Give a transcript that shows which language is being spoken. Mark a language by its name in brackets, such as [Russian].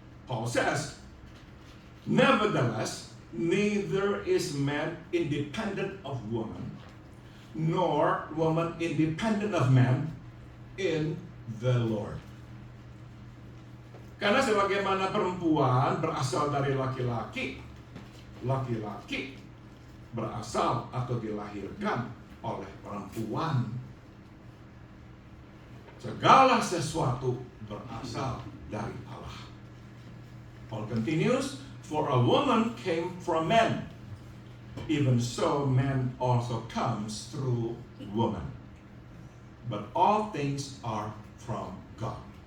[English] Paul says, nevertheless, neither is man independent of woman, nor woman independent of man in the Lord. [Indonesian] Karena sebagaimana perempuan berasal dari laki-laki, laki-laki berasal atau dilahirkan oleh perempuan. Segala sesuatu berasal dari Allah. [English] Paul continues, for a woman came from man, even so man also comes through woman. But all things are from God.